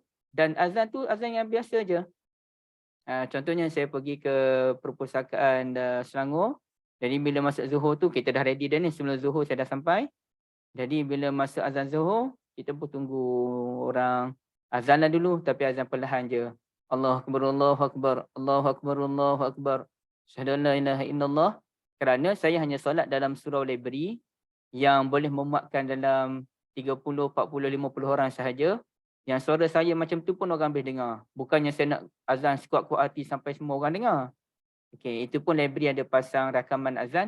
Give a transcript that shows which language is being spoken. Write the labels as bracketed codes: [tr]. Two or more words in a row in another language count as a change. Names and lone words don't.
[ms] Dan azan tu azan yang biasa je. Contohnya saya pergi ke perpustakaan Selangor. Jadi bila masuk Zuhur tu, kita dah ready dah ni. Sebelum Zuhur saya dah sampai. Jadi bila masuk azan Zuhur, kita pun tunggu orang. Azan lah dulu, tapi azan perlahan je. [ar] الله أكبر، الله أكبر، الله أكبر، الله أكبر. أشهد أن لا إله إلا الله [ms] Kerana saya hanya solat dalam surau library yang boleh memuatkan dalam 30, 40, 50 orang sahaja. Yang suara saya macam tu pun orang boleh dengar. Bukannya saya nak azan sekuat-kuat hati sampai semua orang dengar. Okey, itu pun library ada pasang rakaman azan.